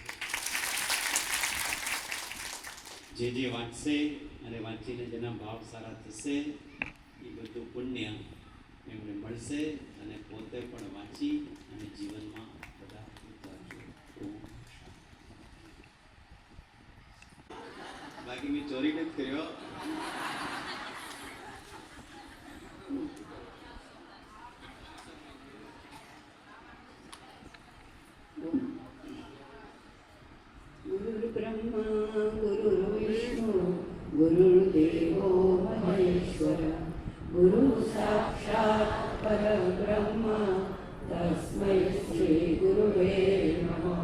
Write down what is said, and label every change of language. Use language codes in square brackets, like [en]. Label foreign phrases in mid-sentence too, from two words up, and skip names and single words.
[gu] જે વાંચશે અને વાંચીને જેના ભાવ સારા થશે એ બધું પુણ્ય એમને મળશે અને પોતે પણ વાંચી અને જીવનમાં બધા ઉતારજો. બાકી મેં ચોરી નથી કર્યો. [sa] गुरुर्ब्रह्मा गुरुर्विष्णु गुरुर्देवो महेश्वर गुरु साक्षात् परब्रह्म तस्मै श्री गुरुवे नमः.